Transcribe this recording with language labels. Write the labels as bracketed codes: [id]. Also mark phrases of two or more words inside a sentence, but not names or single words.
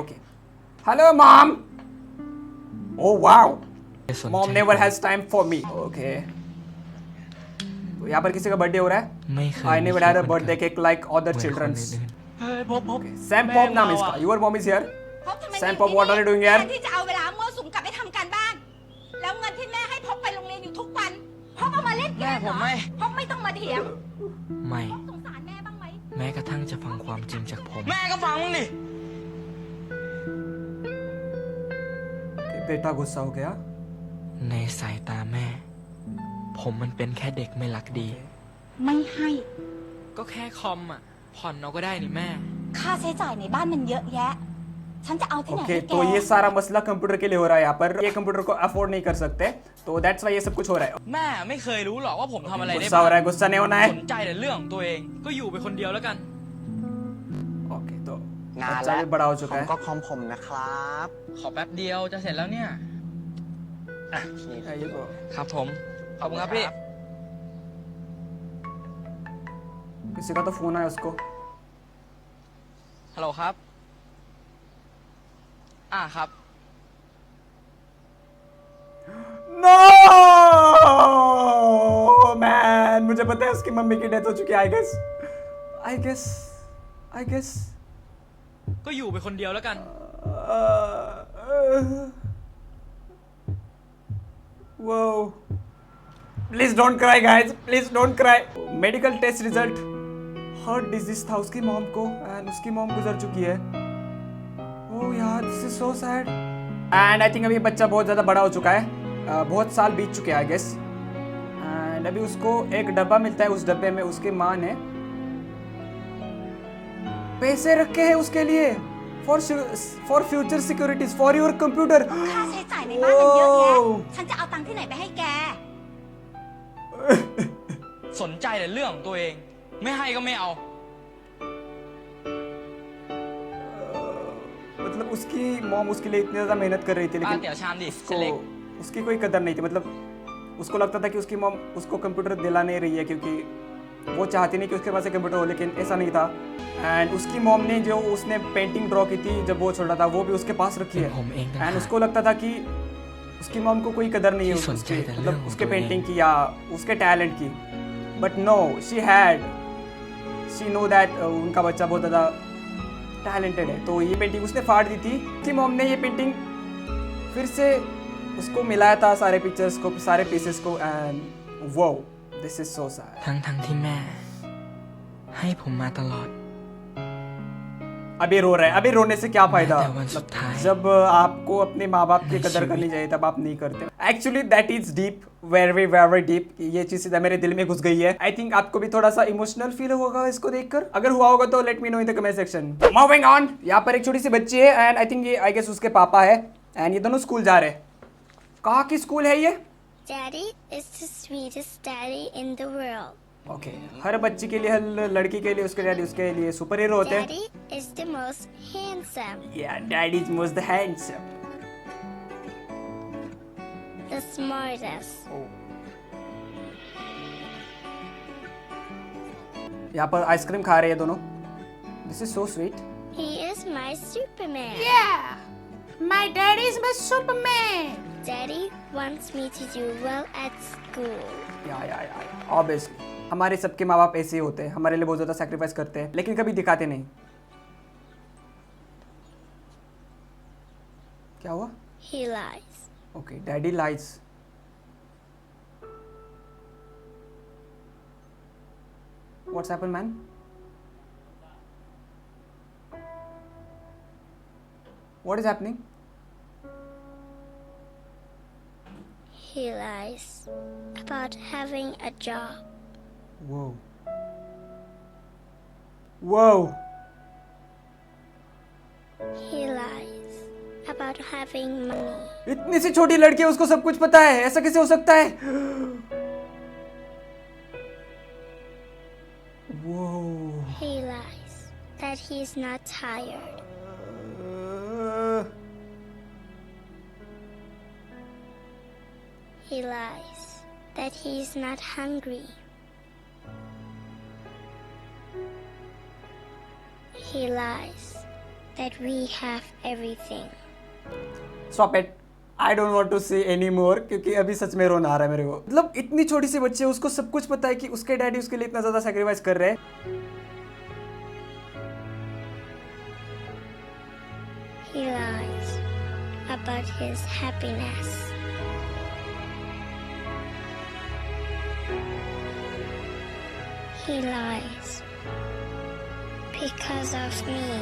[en] Okay hello mom. Oh wow, mom never has time for me. [hi] ओके तो यहाँ पर किसी का बर्थडे हो रहा है। [en] I never had a birthday cake like other childrens. [hi] सैम पॉप नाम इसका। [en] your mom is here. [hi] सैम पॉप, [en] What are you doing here? [th] ที่จะเอาเวลามั่วสุมกลับไปทำการบ้านแล้วเงินที่แม่ให้พกไปโรงเรียนอยู่ทุกวันพกเอามาเล่นเกมเหรอพกไม่ต้องมาเถียง ไม่ สงสารแม่บ้างไหม แม้กระทั่งจะฟังความจริงจากผม แม่ก็ฟังมึงดิ [hi] बेटा गुस्सा हो गया। [th] ในสายตาแม่ ผมมันเป็นแค่เด็กไม่รักดี ไม่ให้ ก็แค่คอมอ่ะ ผ่อนเอาก็ได้นี่แม่ ค่าใช้จ่ายในบ้านมันเยอะแยะ ฉันจะเอาที่ไหน [hi] ओके [th] ให้แก [hi] तो ये सारा मसला कंप्यूटर के लिए हो रहा है। यहाँ पर ये कंप्यूटर को अफोर्ड नहीं कर सकते, तो [en] that's why [hi] ये सब कुछ हो रहा है। [th] แม่ไม่เคยรู้หรอกว่าผมทำอะไรได้ [hi] गुस्सा हो रहा है, गुस्सा नहीं होना है। [th] สนใจแต่เรื่องของตัวเอง ก็อยู่ไปคนเดียวแล้วกัน [hi] ओके तो [th] นาน [hi] बच्चा [th] แล้ว [hi] भी बड़ा हो [th] ผ [hi] चुका [th] ม [hi] है। [th] ก็คอมผมนะครับ ขอแป๊บเดียวจะเสร็จแล้วเนี่ย [hi] ये तो [th] ครับผม ขอบคุณครับพี่ [hi] किसी का तो फोन आया उसको। [th] ฮัลโหลครับ ครับ [en] no man, [hi] मुझे पता है उसकी मम्मी की डेथ हो चुकी है। [en] I guess [th] ก็อยู่ไปคนเดียวแล้วกัน [en] Whoa. Please don't cry guys, please don't cry. medical test result, heart disease [hi] था उसकी मॉम को एंड उसकी मॉम गुजर चुकी है। ओह यार, [en] this is so sad. and I think [hi] अभी बच्चा बहुत ज़्यादा बड़ा हो चुका है। बहुत साल बीत चुके हैं [en] I guess. [hi] एंड अभी उसको एक डब्बा मिलता है, उस डब्बे में उसकी माँ ने पैसे रखे हैं उसके लिए [en] for future securities for your computer. [th] ค่าใช้จ่ายในบ้านมันเยอะแยะ ฉันจะเอาตังค์ที่ไหนไปให้แก สนใจแต่เรื่องของตัวเอง ไม่ให้ก็ไม่เอา [hi] मतलब उसकी मॉम उसके लिए इतनी ज़्यादा मेहनत कर रही थी, [th] ป้า [hi] लेकिन [th] เตี๋ยวชามดิ [hi] उसको [th] เล็ก [hi] उसकी कोई कदर नहीं थी। मतलब उसको लगता था कि उसकी मॉम उसको कंप्यूटर दिला नहीं रही है, क्योंकि वो चाहती नहीं कि उसके पास एक कंप्यूटर हो, लेकिन ऐसा नहीं था। एंड उसकी मॉम ने जो उसने पेंटिंग ड्रॉ की थी जब वो छोटा था, वो भी उसके पास रखी है। [th] ผมเองต่าง [hi] एंड [th] หาก [hi] उसको लगता था कि उसकी मॉम को कोई कदर नहीं है कि उसके, सोचते थे मतलब लोग उसके तो पेंटिंग ये- की या उसके टैलेंट की। [en] but no, she knows that [hi] उनका बच्चा बहुत ज़्यादा टैलेंटेड है। तो ये पेंटिंग उसने फाड़ दी थी। उसकी मॉम ने ये पेंटिंग फिर से उसको मिलाया था, सारे पिक्चर्स को, सारे पीसेस को। एंड वो [en] this is so sad. [th] ทั้งที่แม่ ให้ผมมาตลอด [hi] अभी रो रहा है, अभी रोने से क्या फायदा? मैं तो वन मतलब सुधार। जब आपको अपने माँ बाप की कदर करनी चाहिए तब आप नहीं करते। [en] actually that is deep, very very deep. [hi] ये चीज सीधा मेरे दिल में घुस गई है। [en] I think [hi] आपको भी थोड़ा सा इमोशनल फील होगा इसको देखकर। अगर हुआ होगा तो [en] let me know in the comment section. moving on, [hi] यहाँ पर एक छोटी सी बच्ची है [en] and I think [hi] ये [en] I guess [hi] उसके पापा है। एंड ये दोनों स्कूल जा रहे हैं। कहाँ की स्कूल है ये? [en] Daddy is the sweetest daddy in the world. [hi] ओके हर बच्ची के लिए, हर लड़की के लिए उसके डैडी उसके लिए सुपर हीरो होते हैं। [en] Daddy is the most handsome, Ya daddy is most handsome. the smartest. [hi] यहाँ पर आइसक्रीम खा रहे हैं दोनों। [en] This is so sweet. He is my Superman. My daddy is my Superman. Daddy wants me to do well at school. [hi] या ऑब्वियसली हमारे सबके माँ बाप ऐसे ही होते हैं, हमारे लिए बहुत ज़्यादा सैक्रिफाइस करते हैं, लेकिन कभी दिखाते नहीं। क्या हुआ? [en] He lies. Okay daddy lies. What's happen man? What is happening? He He lies about having a job. Whoa. Whoa. He lies about having money. [hi] इतनी सी छोटी लड़की है, उसको सब कुछ पता है, ऐसा कैसे हो सकता है? [en] Whoa. He lies that he's not tired. He lies that he's not hungry. He lies that we have everything. Stop it. I don't want to say any more [hi] क्योंकि अभी सच में रोना आ रहा है मेरे को। मतलब इतनी छोटी सी बच्ची है, उसको सब कुछ पता है कि उसके डैडी उसके लिए इतना ज्यादा सैक्रिफाइस कर रहे हैं। [en] He lies about his happiness. He lies because of me.